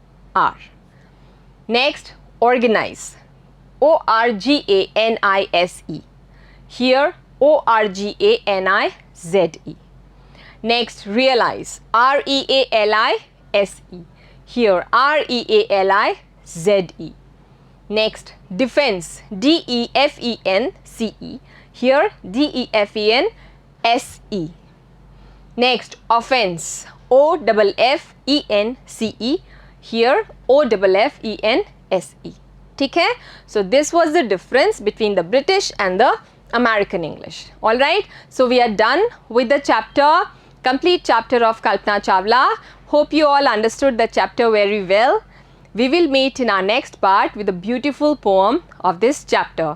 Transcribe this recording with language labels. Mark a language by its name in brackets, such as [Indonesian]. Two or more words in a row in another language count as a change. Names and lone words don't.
[English] Next, organize, O-R-G-A-N-I-S-E. Here O-R-G-A-N-I-Z-E. Next, realize, R-E-A-L-I-S-E. Here R-E-A-L-I-Z-E. Next, defense, D-E-F-E-N-C-E. Here D-E-F-E-N-S-E. Next, offense, O-F-F-E-N-C-E. Here O-F-F-E-N-S-E. [Hindi] ठीक है? [English] So this was the difference between the British and the American English. All right. So we are done with the chapter, complete chapter of Kalpana Chawla. Hope you all understood the chapter very well. We will meet in our next part with a beautiful poem of this chapter.